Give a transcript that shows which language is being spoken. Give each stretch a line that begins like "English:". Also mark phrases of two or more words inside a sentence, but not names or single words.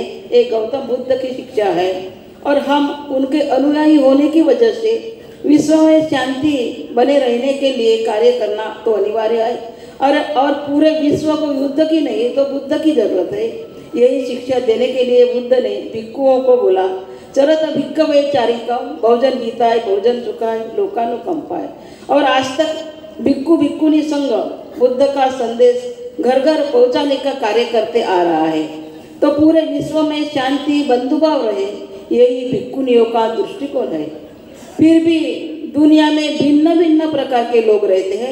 Hindi: ये गौतम बुद्ध की शिक्षा है और हम उनके अनुयायी होने की वजह से विश्व में शांति बने रहने के लिए कार्य करना तो अनिवार्य है। और पूरे विश्व को युद्ध की नहीं तो बुद्ध की जरूरत है। यही शिक्षा देने के लिए बुद्ध ने भिक्खुओं को बोला,
Pali: चरत भिक्खवे चारिकम बहुजन हिताय बहुजन सुखाय लोकानुकंपाय।
Hindi: और आज तक भिक्खु भिक्खुनी संघ बुद्ध का संदेश घर घर पहुंचाने का कार्य करते आ रहा है। तो पूरे विश्व में शांति, बंधुभाव रहे, यही भिक्खुनियों का दृष्टिकोण है। फिर भी दुनिया में भिन्न भिन्न प्रकार के लोग रहते हैं।